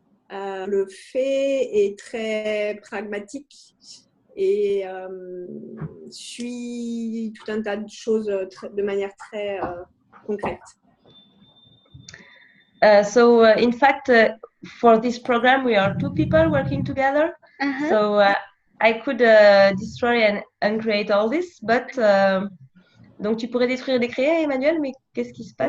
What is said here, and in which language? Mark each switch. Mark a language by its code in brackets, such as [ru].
[fr] Le fait est très pragmatique et suit tout un tas de choses de manière très concrète. [en] So in fact, for this program, we are 2 people working together. Uh-huh. So I could destroy and uncreate all this, but [fr] donc tu pourrais détruire et décréer, Emmanuel, mais qu'est-ce qui se passe?